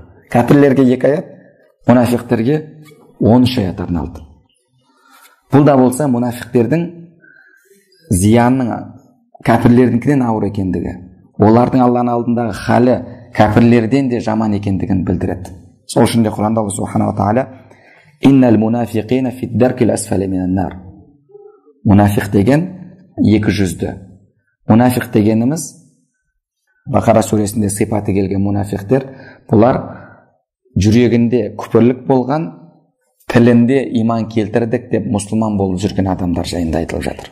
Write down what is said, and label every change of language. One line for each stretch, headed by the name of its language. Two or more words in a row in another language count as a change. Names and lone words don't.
Kazakh: Кәпірлерге 2 аят, мұнафиқтерге 13 аят арналды. Бұл да болса мұнафиқтердің зиянның кәпірлердіңкінен ауыр екендігі, олардың Алланың алдындағы халі кәпірлерден де жаман екендігін білдіреді. Сол үшін де Құранда
Arabic: الله سبحانه وتعالى «إن المنافقين في الدرك الأسفل من النار».
Kazakh: Мұнафиқ деген 200-ді. Мұнафиқ дегеніміз Бақара сүресінде сипаты келген мұнафиқтер, бұлар жүрегінде күпірлік болған, тілінде иман келтірдік деп мұсылман болып жүрген адамдар жайында айтылып жатыр.